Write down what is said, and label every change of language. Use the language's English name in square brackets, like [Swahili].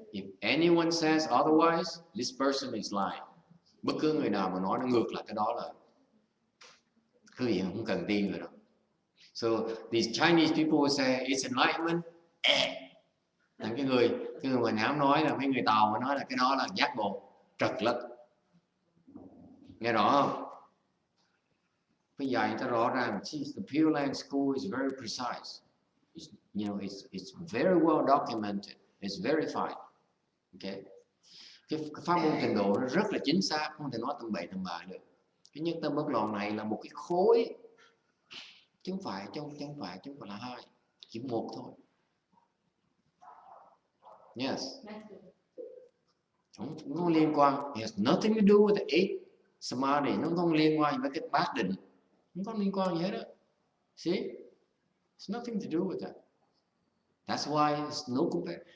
[English] If anyone says otherwise, this person is lying. [Vietnamese] Bất cứ người nào mà nói nó ngược lại cái đó là quý vị không cần tin người đó. [English] So these Chinese people will say it's enlightenment. [Vietnamese] Cái người mà Nhãm nói là mấy người Tàu mà nói là cái đó là giác ngộ, trật lất. Nghe rõ không? Phải dạy người ta rõ ràng. [English] The Pure Land School is very precise. It's very well documented. It's verified. Okay. [Vietnamese] Cái pháp môn tịnh độ nó rất là chính xác, không thể nói tầm bậy tầm bạ được. Cái nhất tâm bất loạn này là một cái khối, chứ không phải là hai, chỉ một thôi. Yes. Không có liên quan. [English] It has nothing to do with the eight samadhi. [Vietnamese] Nó không liên quan với cái bát định. Không có liên quan gì hết đó. [English] See? It's nothing to do with that. That's why it's no compare.